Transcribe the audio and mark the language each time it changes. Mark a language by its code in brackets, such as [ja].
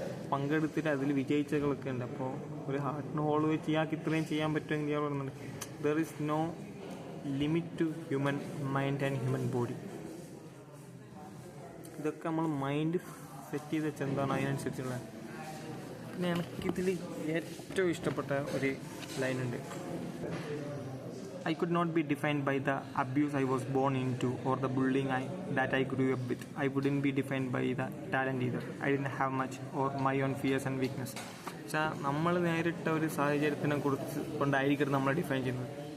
[ml] പങ്കെടുത്തിട്ട് അതിൽ വിജയിച്ചകളൊക്കെ ഉണ്ട്. അപ്പോൾ ഒരു ഹാർട്ടിന് ഹോൾ വെച്ച് ഇയാൾക്ക് ഇത്രയും ചെയ്യാൻ പറ്റുമെങ്കിൽ ഇയാൾ പറയുന്നുണ്ട് [en] There is no limit to human mind and human body. [ml] ഇതൊക്കെ നമ്മൾ മൈൻഡ് സെറ്റ് ചെയ്ത് വെച്ചാൽ എന്താണ് അതിനനുസരിച്ചുള്ള. പിന്നെ എനിക്കിതിൽ ഏറ്റവും ഇഷ്ടപ്പെട്ട ഒരു ലൈനുണ്ട്. [en] I could not be defined by the abuse I was born into or the bullying that I grew up with. I wouldn't be defined by the talent either. I didn't have much or my own fears and weakness. [ml] പക്ഷേ നമ്മൾ നേരിട്ട ഒരു സാഹചര്യത്തിനെ കുറിച്ച് കൊണ്ടായിരിക്കും നമ്മളെ define ചെയ്യുന്നത്.